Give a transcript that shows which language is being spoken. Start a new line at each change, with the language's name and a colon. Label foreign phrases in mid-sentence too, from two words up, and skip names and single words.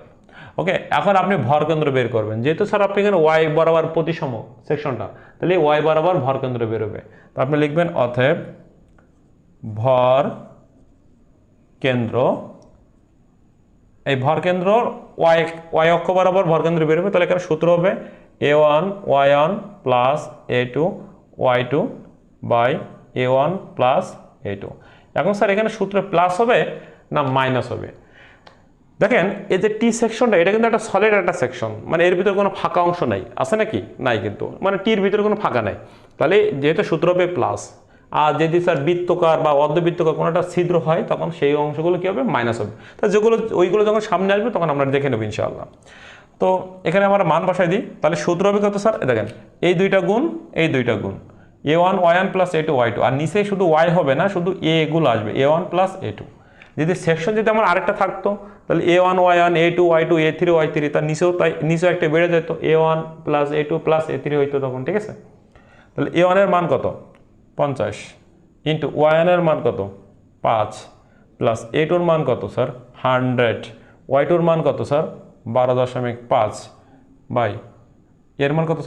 Bangla: ওকে, এখন আপনি ভর কেন্দ্র বের করবেন। যেহেতু স্যার আপনি এখানে ওয়াই বরাবর প্রতিসম সেকশনটা, তাহলে ওয়াই বরাবর ভর কেন্দ্র বেরোবে। তো আপনি লিখবেন অতএব ভর কেন্দ্র, এই ভর কেন্দ্র ওয়াই অক্ষ বরাবর ভর কেন্দ্র বেরোবে। তাহলে এখানে সূত্র হবে a1 y1 প্লাস a2 y2 বাই a1 প্লাস a2। এখন স্যার এখানে সূত্রে প্লাস হবে, না মাইনাস হবে? দেখেন এই যে টি সেকশনটা এটা কিন্তু একটা সলিড একটা সেকশন, মানে এর ভিতরে কোনো ফাঁকা অংশ নাই, আছে নাকি? নাই কিন্তু, মানে টির ভিতরে কোনো ফাঁকা নাই। তাহলে যেহেতু সূত্র হবে প্লাস, আর যদি স্যার বৃত্তকার বা অর্ধবৃত্তকার কোনো একটা ছিদ্র হয় তখন সেই অংশগুলো কী হবে? মাইনাস হবে। তা যেগুলো ওইগুলো যখন সামনে আসবে তখন আমরা দেখে নেব ইনশাআল্লাহ। তো এখানে আমরা মান বসাই দিই, তাহলে সূত্র হবে কত স্যার? দেখেন এই দুইটা গুণ এই দুইটা গুণ a1 y1 প্লাস a2 y2, আর নিচে শুধু y হবে না, শুধু a গুলো আসবে a1 প্লাস a2। যদি সেকশন যদি আমার আরেকটা থাকতো তাহলে a1 y1 a2 y2 a3 y3, তার নিচেও তাই নিচেও একটা বেড়ে যেত a1 প্লাস a2 প্লাস a3 হইতো তখন, ঠিক আছে? তাহলে a1 এর মান কত? 50 ইন্টু y1 এর মান কত? 5 প্লাস a2 এর মান কত স্যার? 100, y2 এর মান কত স্যার? 12.5 বাই এর মান কত স্যার?